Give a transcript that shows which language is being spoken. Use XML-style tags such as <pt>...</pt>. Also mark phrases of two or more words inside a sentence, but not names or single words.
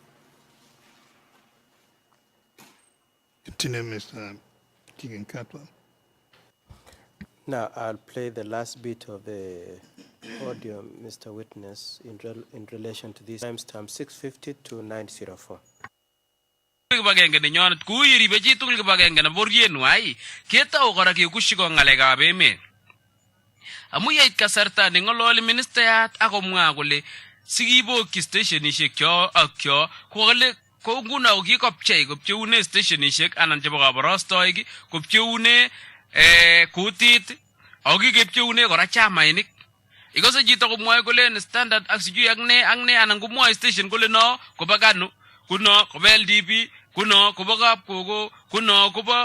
<en>Continue, Mr. Kiginkatwa. Now I'll play the last bit of the audio, Mr. Witness, in relation to this timestamp 650 to 904.</en> <kln>Kibagenge ne nyonet ku iribe chi tugul kibagenge na boryen wai ketau kora ke kushiko ngalekab emet amu yait kasarta ne ngololi ministayat akomwa kole sikibokyi stationishek kyo ak kyo kole ko nguno kikopchei kopcheune stationishek anan chebo kabarastoik kopcheune kutit akikepcheune kora chamainik ikose chito komwoe kole standard ak sijui ak ne anan komwoe station kole no koba kanu kuno koba LDP kuno koba kapkogo kuno koba</kln>